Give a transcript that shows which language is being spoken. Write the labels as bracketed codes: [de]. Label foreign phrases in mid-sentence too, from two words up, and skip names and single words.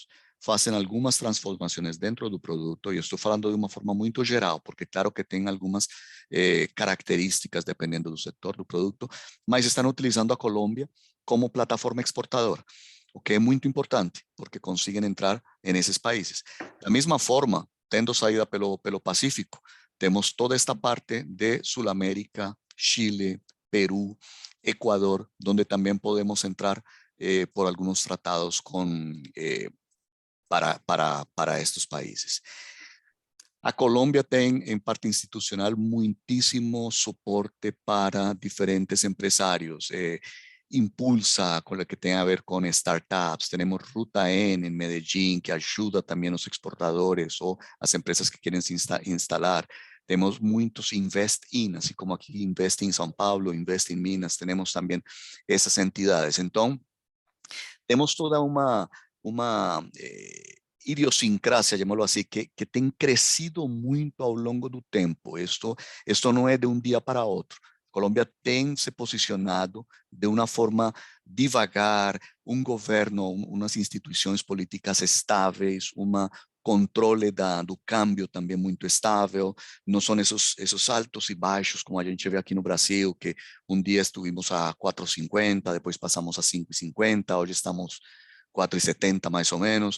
[pt] Fazem algumas transformações dentro do produto, e eu estou falando de uma forma muito geral, porque claro que tem algumas características dependendo do setor do produto, mas estão utilizando a Colômbia como plataforma exportadora, o que é muito importante, porque conseguem entrar nesses países. Da mesma forma, tendo saída pelo Pacífico, temos toda esta parte de Sudamérica, Chile, Perú, Ecuador, donde também podemos entrar por [es] algunos tratados para estos países. [pt] A Colômbia tem, em parte institucional, muitíssimo suporte para diferentes empresários. [es] Impulsa con lo que tenga a ver con startups. Tenemos Ruta N en Medellín, [pt] que ajuda também os exportadores ou as empresas que querem se instalar. Temos muitos Invest-in, assim como aqui Invest em São Paulo, Invest em Minas, temos também essas entidades. Então, temos toda uma idiosincrasia, [es] llamémoslo así, [pt] que tem crescido muito ao longo do tempo. Esto não é de um dia para outro. Colômbia tem se posicionado de uma forma devagar, um governo, umas instituições políticas estáveis, controle do câmbio também muito estável, não são esses altos e baixos como a gente vê aqui no Brasil, que um dia estivemos a 4,50, depois passamos a 5,50, hoje estamos 4,70 mais ou menos.